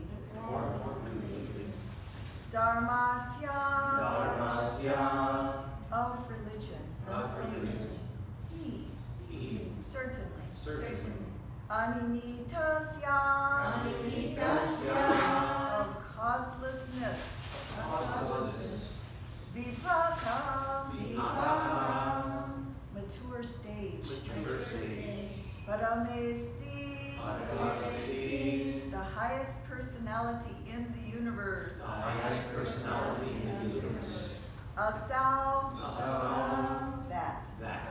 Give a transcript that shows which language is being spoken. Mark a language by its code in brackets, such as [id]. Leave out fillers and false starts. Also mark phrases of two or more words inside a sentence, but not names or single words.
[en] formed completely. Dharmasya, Dharmasya, of religion. of religion. He, certainly. Certainly. Animitasya, of causelessness. Causelessness. Vipaka, Vipaka, mature stage. mature stage. Paramesti, Paramesti, the highest personality in the universe. the highest personality in the universe. Asau, Asau, that. that.